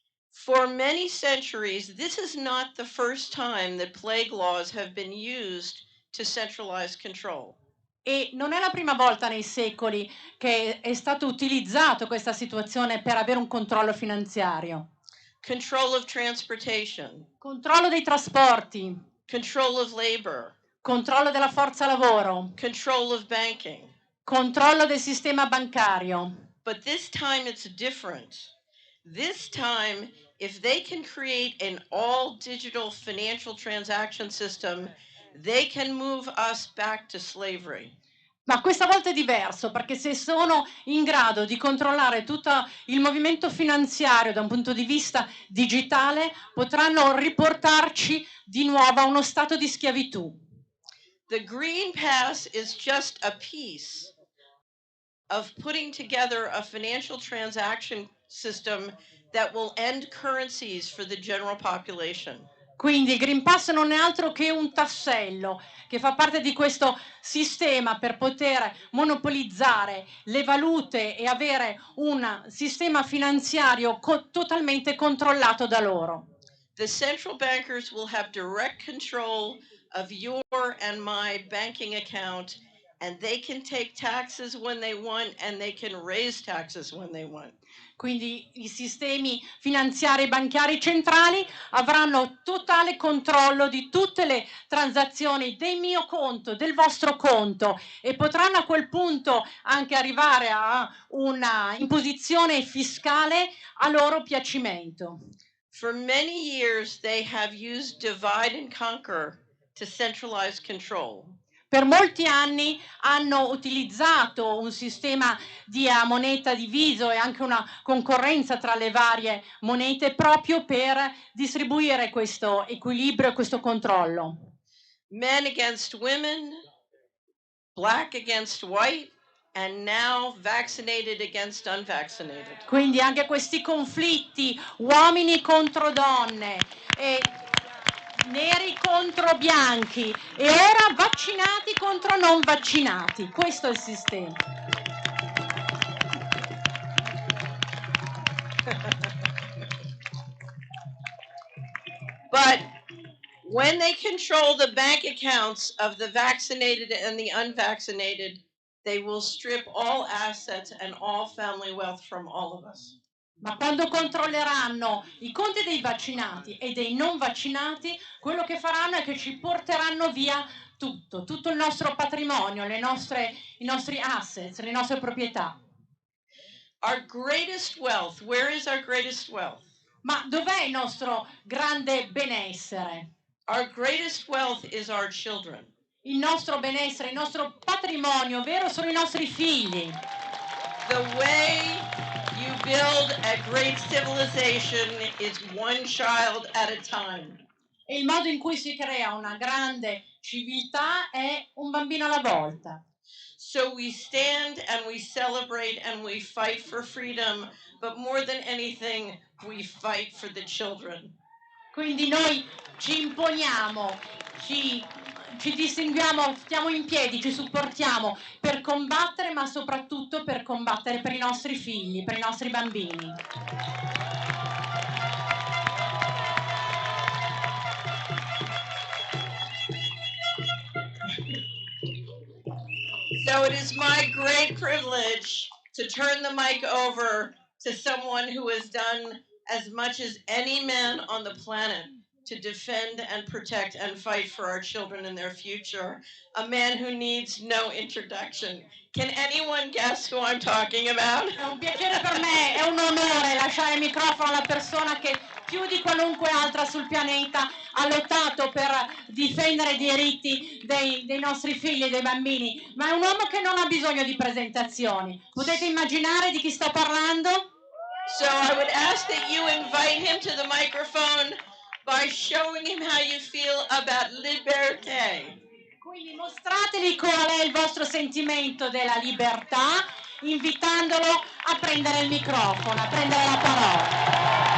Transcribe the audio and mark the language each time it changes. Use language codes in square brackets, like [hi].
[en] For many centuries, this is not the first time that plague laws have been used to centralize control. [it] E non è la prima volta nei secoli che è stato utilizzato questa situazione per avere un controllo finanziario. [en] Control of transportation. [it] Controllo dei trasporti. [en] Control of labor. [it] Controllo della forza lavoro. [en] Control of banking. [it] Controllo del sistema bancario. [en] But this time it's different. This time, if they can create an all-digital financial transaction system, they can move us back to slavery. [it] Ma questa volta è diverso, perché se sono in grado di controllare tutto il movimento finanziario da un punto di vista digitale, potranno riportarci di nuovo a uno stato di schiavitù. [en] The Green Pass is just a piece of putting together a financial transaction system that will end currencies for the general population. [it] Quindi il Green Pass non è altro che un tassello che fa parte di questo sistema per poter monopolizzare le valute e avere un sistema finanziario totalmente controllato da loro. [en] The central bankers will have direct control of your and my banking account and they can take taxes when they want and they can raise taxes when they want. [it] Quindi i sistemi finanziari e bancari centrali avranno totale controllo di tutte le transazioni del mio conto, del vostro conto, e potranno a quel punto anche arrivare a una imposizione fiscale a loro piacimento. [en] For many years they have used divide and conquer to centralize control. [it] Per molti anni hanno utilizzato un sistema di moneta diviso e anche una concorrenza tra le varie monete proprio per distribuire questo equilibrio e questo controllo. [en] Men against women, black against white, and now vaccinated against unvaccinated. [it] Quindi anche questi conflitti, uomini contro donne e neri contro bianchi e ora vaccinati contro non vaccinati. Questo è il sistema. [en] But when they control the bank accounts of the vaccinated and the unvaccinated, they will strip all assets and all family wealth from all of us. [it] Ma quando controlleranno i conti dei vaccinati e dei non vaccinati, quello che faranno è che ci porteranno via tutto il nostro patrimonio, i nostri assets, le nostre proprietà. [en] Our greatest wealth, where is our greatest wealth? [it] Ma dov'è il nostro grande benessere? [en] Our greatest wealth is our children. [it] Il nostro benessere, il nostro patrimonio vero sono i nostri figli. [en] The way you build a great civilization is one child at a time. [it] E il modo in cui si crea una grande civiltà è un bambino alla volta. [en] So we stand and we celebrate and we fight for freedom, but more than anything, we fight for the children. [it] Quindi noi ci imponiamo, ci distinguiamo, stiamo in piedi, ci supportiamo per combattere, ma soprattutto per combattere per i nostri figli, per i nostri bambini. [en] So it is my great privilege to turn the mic over to someone who has done as much as any man on the planet to defend and protect and fight for our children and their future, a man who needs no introduction. Can anyone guess who I'm talking about? [it] È un piacere per me, è un onore lasciare il microfono alla persona che più di qualunque altra sul pianeta ha lottato per difendere i diritti dei nostri figli e dei bambini, ma è un uomo che non ha bisogno di presentazioni. Potete immaginare di chi sto parlando? [en] So I would ask that you invite him to the microphone by showing him how you feel about libertà. [it] Quindi mostrateli qual è il vostro sentimento della libertà, invitandolo a prendere il microfono, a prendere la parola.